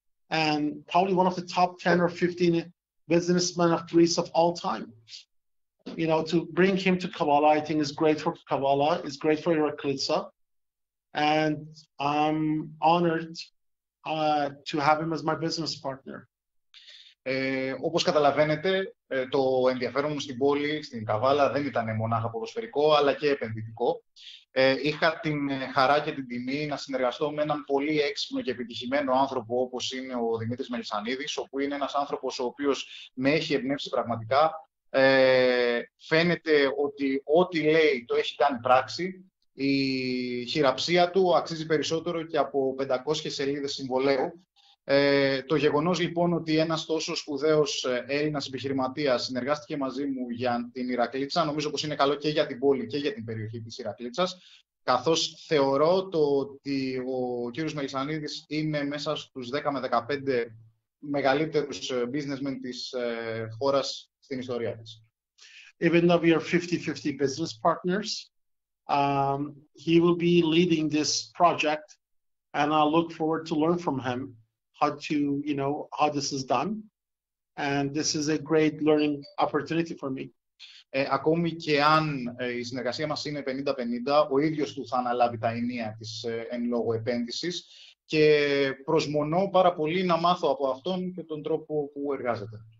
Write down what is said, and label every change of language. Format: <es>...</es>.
<en>And probably one of the top 10 or 15 businessmen of Greece of all time. You know, to bring him to Kavala, I think is great for Kavala, is great for Iraklitsa. And I'm honored to have him as my business partner.</en> <el>Όπως καταλαβαίνετε, το ενδιαφέρον μου στην πόλη, στην Καβάλα, δεν ήταν μονάχα ποδοσφαιρικό, αλλά και επενδυτικό. Είχα την χαρά και την τιμή να συνεργαστώ με έναν πολύ έξυπνο και επιτυχημένο άνθρωπο όπως είναι ο Δημήτρης Μελισανίδης, όπου είναι ένας άνθρωπος ο οποίος με έχει εμπνεύσει πραγματικά. Φαίνεται ότι ό,τι λέει το έχει κάνει πράξη. Η χειραψία του αξίζει περισσότερο και από 500 σελίδες συμβολαίου. Το γεγονός λοιπόν ότι ένας τόσο σπουδαίος Έλληνας επιχειρηματίας συνεργάστηκε μαζί μου για την Ηρακλήτσα, νομίζω πως είναι καλό και για την πόλη και για την περιοχή της Ηρακλήτσας, καθώς θεωρώ το ότι ο κύριος Μελισανίδης είναι μέσα στους 10 με 15 μεγαλύτερους businessmen της χώρας στην ιστορία της.</el> <en>Even though we are 50-50 business partners, he will be leading this project, and I look forward to learn from him how this is done, and this is a great learning opportunity for me.</en> <el>Ακόμη και αν η συνεργασία μας είναι 50-50, ο ίδιος του θα αναλάβει τα ενία της εν λόγω επένδυσης και προσμονώ πάρα πολύ να μάθω από αυτόν και τον τρόπο που εργάζεται.</el>